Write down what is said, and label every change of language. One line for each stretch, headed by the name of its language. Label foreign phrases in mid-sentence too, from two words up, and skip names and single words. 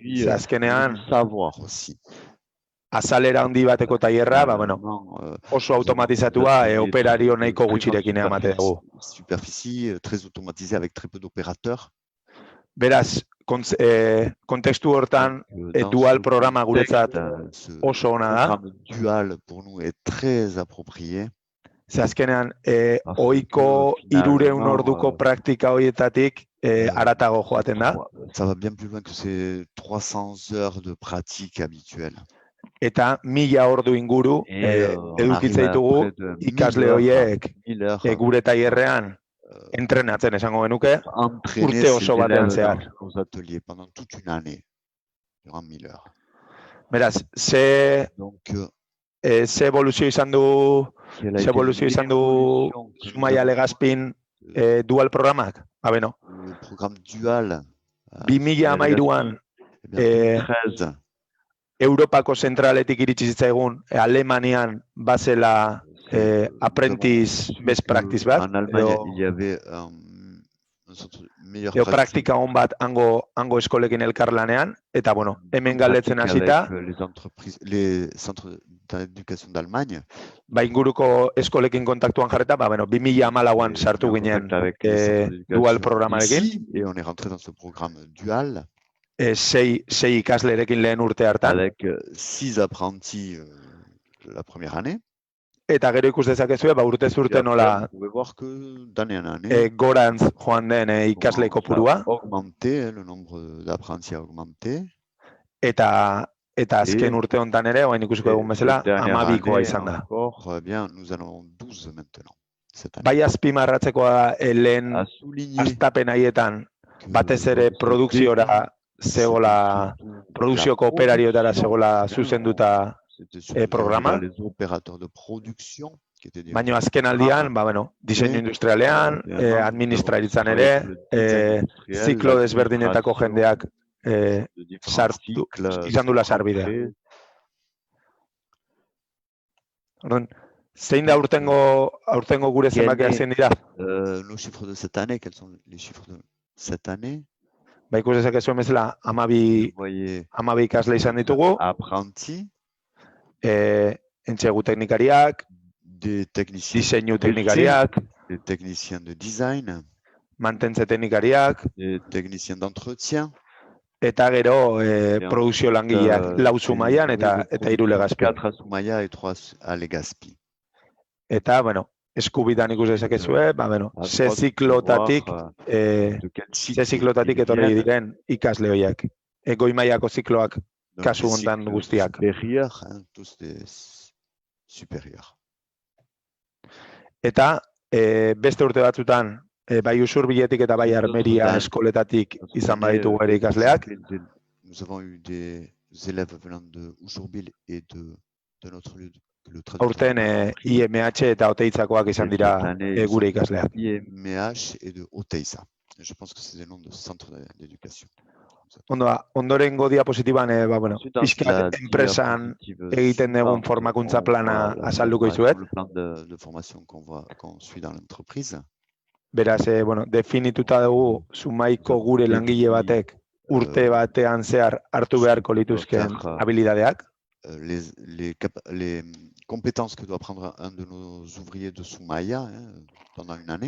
Basque: Azkenean, azalera handi bateko tailerra, oso automatizatua operario nahiko gutxirekin emate dugu.
French: Superficie, très automatisée avec très peu d'opérateurs.
Basque: Beraz, kontekstu hortan, dual programa guretzat oso ona da.
French: Dual pour nous est très approprié.
Basque: Ze azkenean, ohiko 300 orduko praktika horietatik haratago joaten da.
French: Ça va bien plus loin que ces 300 heures de pratique habituelle.
Basque: Eta 1000 ordu inguru edukitza ditugu ikasle horiek gure tailerrean entrenatzen esango genuke urte oso batean zehar.
French: Pendant toute une année, durant 1000 heures.
Basque: Beraz, ze evoluzio izan du Zumaia Legazpin dual programak? Beno.
French: Le programme dual.
Basque: 2013an Europako zentraletik iritsi zitzaigun Alemanian bazela
English: apprentice best practice
Basque: bat.
French: En Allemagne, il y avait
Basque: meilleure praktika on bat hango eskolekin elkarlanean eta hemen galdetzen hasita
French: les centres d'éducation d'Allemagne.
Basque: Inguruko eskolekin kontaktuan jarreta, 2014an sartu ginen dual programarekin.
French: Et on est rentré dans ce programme dual.
Basque: sei ikaslerekin lehen urte hartan.
French: Avec 6 apprentis la première année.
Basque: Eta gero ikus dezakezue, urtez urte nola gorantz joan den ikasle kopurua.
French: Augmenté, le nombre d'apprentis a augmenté.
Basque: Eta azken urte hontan ere, oain ikusiko egun bezala, 12koa izan da.
French: Nous allons 12 maintenant.
Basque: Bai azpimarratzekoa da lehen hastapen haietan, batez ere produkziora zegoela, produkzioko operarioetara zegoela zuzenduta programa. Baina azken aldian, diseinu industrialean, administraritzan ere, ziklo desberdinetako jendeak izan dula sarbidea. Zein da aurtengo gure zenbakiak zein dira?
French: Nos chiffres de cette année, quels sont les chiffres de cette année?
Basque: Ba ikus dezakezuen bezala 12 ikasle izan ditugu. Apprenti. Entsegu teknikariak, diseinu teknikariak,
French: des techniciens de design,
Basque: mantentze teknikariak,
French: des techniciens d'entretien,
Basque: eta gero produkzio langileak 4 Zumaian eta 3 Legazpi.
French: 4 à Zumaia et 3 à Legazpi.
Basque: Eta, eskubitan ikus dezakezue, ze ziklotatik etorri diren ikasle horiek. Goi mailako zikloak kasu hontan guztiak. Eta beste urte batzutan, bai Usurbiletik eta bai Armeria eskoletatik izan baditugu ere ikasleak.
French: Nous avons eu des élèves venant de Usurbil et de notre lieu de
Basque: aurten IMH eta Oteitzakoak izan dira gure ikasleak.
French: IMH et de Oteiza. Je pense que c'est le nom de centre d'éducation.
Basque: Ondorengo diapositiban, pixkat enpresan egiten dugun formakuntza plana azalduko izuet.
French: Le plan de formation qu'on suit dans l'entreprise.
Basque: Beraz, definituta dugu Zumaiko gure langile batek urte batean zehar hartu beharko lituzken habilidadeak.
French: Les compétences que doit prendre un de nos ouvriers de Zumaia pendant une année.